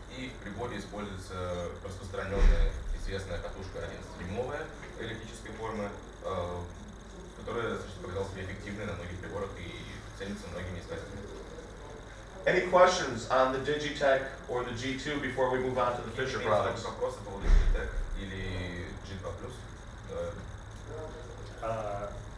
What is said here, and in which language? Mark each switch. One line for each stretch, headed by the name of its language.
Russian: И в приборе используется распространенная известная катушка 11-дюймовая эллиптической формы, которая достаточно показала себя эффективной на многих приборах и ценится многими искателями.
English: Any questions on the DigiTek or the G2 before we move on to the Fisher products?
Russian: Вопросы по поводу DigiTek или G2+.